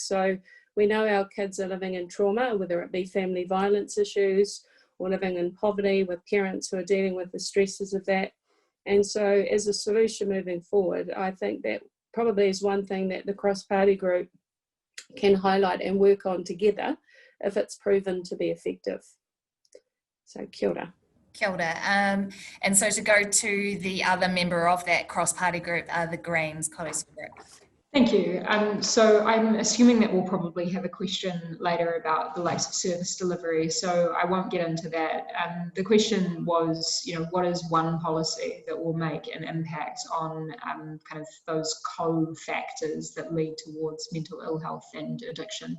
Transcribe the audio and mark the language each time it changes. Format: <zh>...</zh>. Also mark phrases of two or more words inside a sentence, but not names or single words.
<en>So we know our kids are living in trauma, whether it be family violence issues or living in poverty with parents who are dealing with the stresses of that. And so as a solution moving forward, I think that probably is one thing that the cross-party group can highlight and work on together if it's proven to be effective.</en> <mi>So kia ora. Kia ora.</mi> <en>And so to go to the other member of that cross-party group, the Greens, Kore Sawara. Thank you. So I'm assuming that we'll probably have a question later about the likes of service delivery, so I won't get into that. The question was, you know, what is one policy that will make an impact on kind of those co-factors that lead towards mental ill health and addiction?</en>